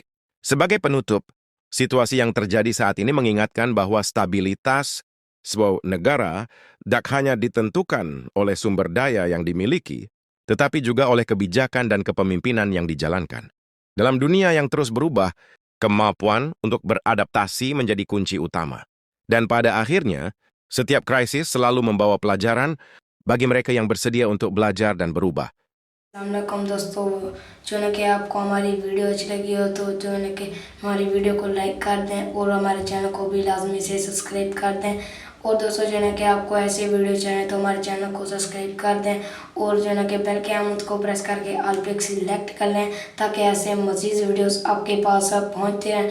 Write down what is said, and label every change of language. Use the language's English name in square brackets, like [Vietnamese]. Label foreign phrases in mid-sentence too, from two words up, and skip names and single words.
[Indonesian] Sebagai penutup, situasi yang terjadi saat ini mengingatkan bahwa stabilitas sebuah negara tidak hanya ditentukan oleh sumber daya yang dimiliki, tetapi juga oleh kebijakan dan kepemimpinan yang dijalankan. Dalam dunia yang terus berubah, kemampuan untuk beradaptasi menjadi kunci utama. Dan pada akhirnya, setiap krisis selalu membawa pelajaran bagi mereka yang bersedia untuk belajar dan berubah. [Urdu] السلام علیکم دوستوں، جو ہے کہ آپ کو ہماری ویڈیو اچھی لگی ہو تو جو ہے کہ ہماری ویڈیو کو لائک کر دیں اور ہمارے چینل کو بھی لازمی سے سبسکرائب کر دیں. اور دوستوں جو ہے کہ آپ کو ایسے ویڈیو چاہیے تو ہمارے چینل کو سبسکرائب کر دیں اور جو ہے کہ بیل کے آئیکن کو پریس کر کے آل پے سلیکٹ کر لیں تاکہ ایسے مزید ویڈیوز آپ کے پاس پہنچتے رہیں.